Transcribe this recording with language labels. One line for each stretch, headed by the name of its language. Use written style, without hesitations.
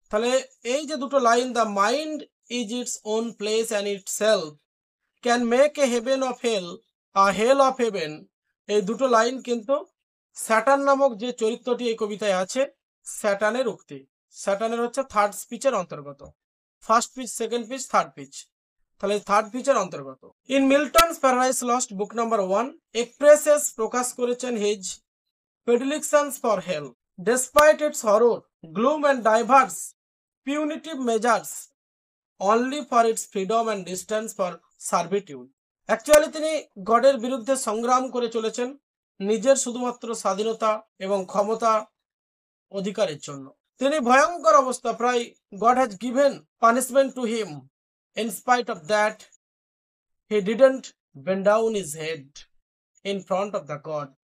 Bangla: তাহলে এই যে দুটো line,
English: the mind is its own place and itself can make a heaven of hell, a hell of heaven,
Bangla: এই দুটো line কিন্তু স্যাটার্ন নামক যে চরিত্রটি এই কবিতায় আছে স্যাটার্নের উক্তি। স্যাটার্নের হচ্ছে থার্ড স্পিচের অন্তর্গত। First pitch, second pitch, third pitch, তাহলে থার্ড পিচের অন্তর্গত।
English: in Milton's Paradise Lost book number 1 expresses
Bangla: প্রকাশ করেছেন
English: হিজ predilections for hell despite its horror, gloom and diverse punitive measures only for its freedom and distance for servitude.
Bangla: Actually তিনি গডের বিরুদ্ধে সংগ্রাম করে চলেছেন নিজের শুধুমাত্র স্বাধীনতা এবং ক্ষমতা অধিকারের জন্য। তিনি ভয়ঙ্কর অবস্থা, প্রায়
English: God has given punishment to him, in spite of that he didn't bend down his head in front of the God.